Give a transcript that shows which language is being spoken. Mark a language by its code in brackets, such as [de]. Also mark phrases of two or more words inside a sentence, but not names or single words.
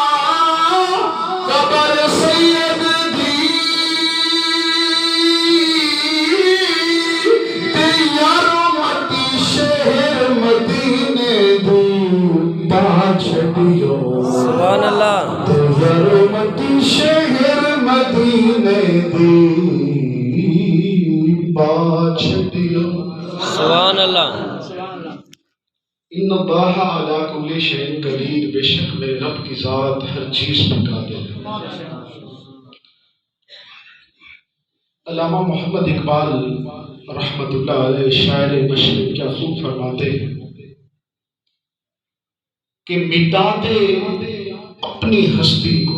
[pa] قبر سید دی تے یارو متی شہر مدینے دی با چھڑیو [ar] سبحان الله [pa] تے یارو متی شہر مدینے دی با چھڑیو [ar] سبحان الله إن الله على كل شيء قدير [ur] بیشک میرے رب کی ذات ہر چیز پر قادر ہے. علامہ محمد اقبال [ar] رحمة الله عليه [ur] شاعر مشرق کیا خوب فرماتے ہیں کہ مٹا دے اپنی ہستی کو